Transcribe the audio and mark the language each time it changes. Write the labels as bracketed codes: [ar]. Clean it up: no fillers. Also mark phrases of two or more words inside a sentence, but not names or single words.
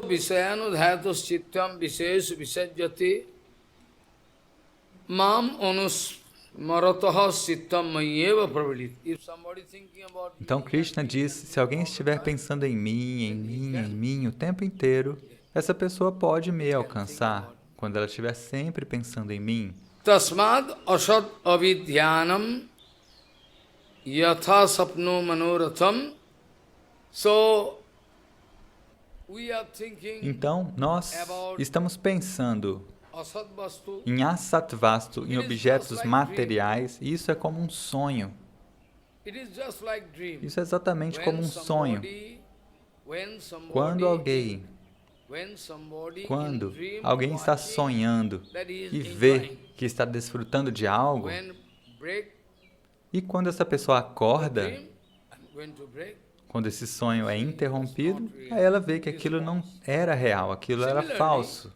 [pt] Então Krishna diz, se alguém estiver pensando em mim o tempo inteiro, essa pessoa pode me alcançar quando ela estiver sempre pensando em mim. [sa] तस्माद् असद् अविद्यानं यथा सप्नो मनोरथं. [en] So, we are thinking [pt] então, nós estamos pensando [sa] असद् वस्तु. [pt] em asatvastu, em objetos materiais, e isso é como um sonho. Isso é exatamente como um sonho. Quando alguém está sonhando e vê que está desfrutando de algo, e quando essa pessoa acorda, quando esse sonho é interrompido, aí ela vê que aquilo não era real, aquilo era falso.